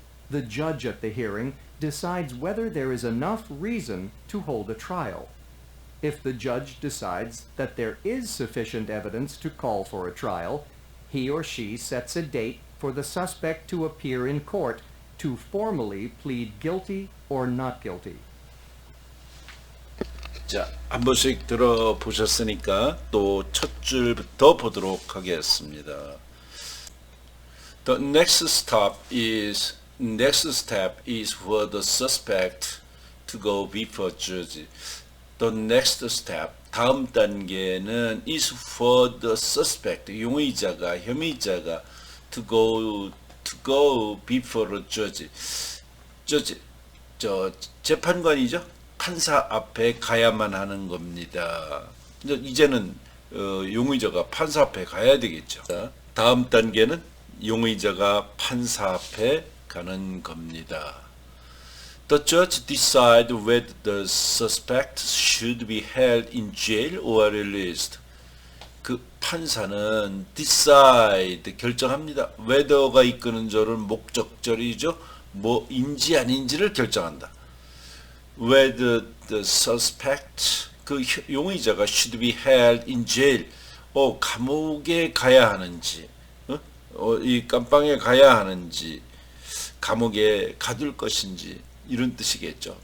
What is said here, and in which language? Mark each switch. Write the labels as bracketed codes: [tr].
[en] The judge at the hearing decides whether there is enough reason to hold a trial. If the judge decides that there is sufficient evidence to call for a trial, he or she sets a date for the suspect to appear in court to formally plead guilty or not guilty. [ko] 자, 한 번씩 들어보셨으니까 또 첫 줄부터 보도록 하겠습니다. [en] The next step is for the suspect to go before judge. The next step, [ko] 다음 단계는 [en] is for the suspect, [ko] 용의자가, 혐의자가 [en] to go before a judge. [ko] 재판관이죠. 판사 앞에 가야만 하는 겁니다. 이제는 용의자가 판사 앞에 가야 되겠죠. 다음 단계는 용의자가 판사 앞에 가는 겁니다. [en] The judge decides whether the suspect should be held in jail or released. [ko] 그 판사는 decide 결정합니다. whether가 이끄는 절은 목적절이죠. 뭐인지 아닌지를 결정한다. [en] Whether the suspect [ko] 그 용의자가 [en] should be held in jail [ko] 감옥에 가야 하는지 이 감방에 가야 하는지 감옥에 가둘 것인지 이런 뜻이겠죠.